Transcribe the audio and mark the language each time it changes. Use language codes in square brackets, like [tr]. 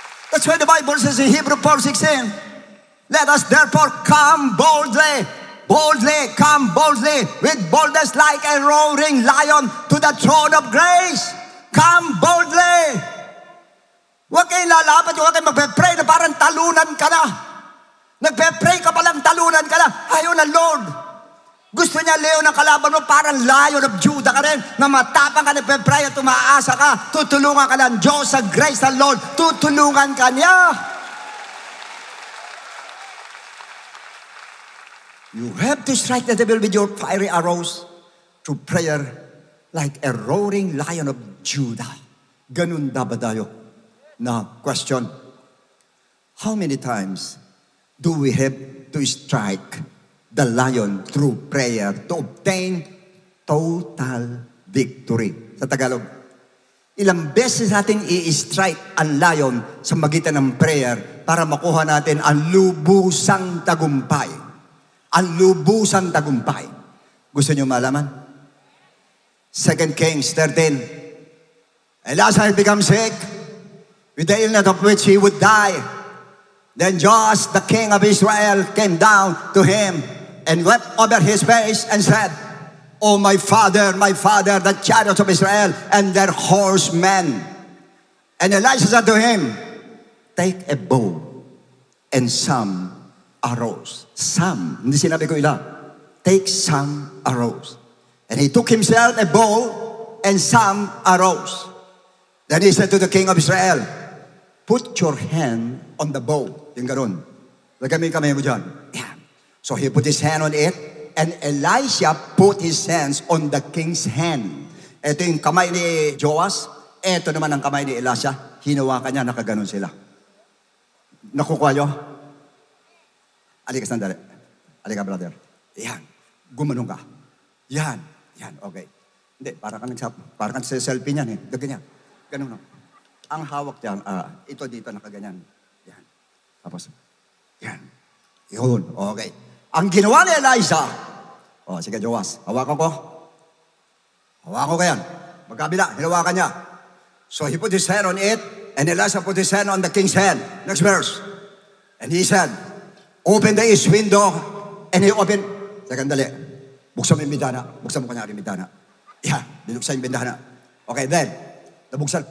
[en] That's why the Bible says in Hebrews 4:16, let us therefore come boldly, come boldly, with boldness like a roaring lion to the throne of grace. Come boldly. [tl] Huwag kayong lalapat, huwag kayong magpe-pray na parang talunan ka na. Nagpe-pray ka palang talunan ka na. Ayaw na Lord. Gusto niya, Leo, ng kalaban mo, parang Lion of Judah ka rin, na matapang ka, nagpe-pray at umaasa ka, tutulungan ka ng Diyos sa grace ng Lord, tutulungan ka niya. [en] You have to strike the devil with your fiery arrows through prayer like a roaring lion of Judah. [tl] Ganun dapat tayo. [en] Now, question. How many times do we have to strike the lion through prayer to obtain total victory? [tl] Sa Tagalog, ilang beses natin i-strike ang lion sa magitan ng prayer para makuha natin ang lubusang tagumpay. Ang lubusang tagumpay. Gusto niyo malaman? [en] 2 Kings 13. Elijah had become sick with the illness of which he would die. Then Joash, the king of Israel, came down to him and wept over his face and said, Oh, my father, the chariots of Israel and their horsemen. And Elijah said to him, take a bow and some arrows. [tl] Some, hindi sinabi ko ilan. [en] Take some arrows. And he took himself a bow and some arrows. Then he said to the king of Israel, put your hand on the bow. [tl] Yung ganon. Lagay mo yung kamay mo dyan. [en] Yeah. So he put his hand on it, and Elisha put his hands on the king's hand. [tl] Ito yung kamay ni Joash, ito naman ang kamay ni Elisha. Hinawakan niya, nakaganon sila. Nakukuha nyo? Alika sandali. Alika brother. Yan. Gumanong ka. Yan. Yan, okay. Hindi, parang ka sa selfie niyan eh. Ganyan. Ganun no. Ang hawak diyan, ito dito nakaganyan. Yan. Tapos, yan. Yun, okay. Ang ginawa ni Elijah, sige, Joas, hawakan ko. Hawakan ko yan. Magkabila, hinawakan niya. [en] So he put his hand on it, and Elijah put his hand on the king's hand. Next verse. And he said, open the east window, and he opened, [tl] dali, buksan mo yung bintana. Buksan mo kanyari yung bintana. Yan, binuksan yung bintana. Okay, then, nabuksan.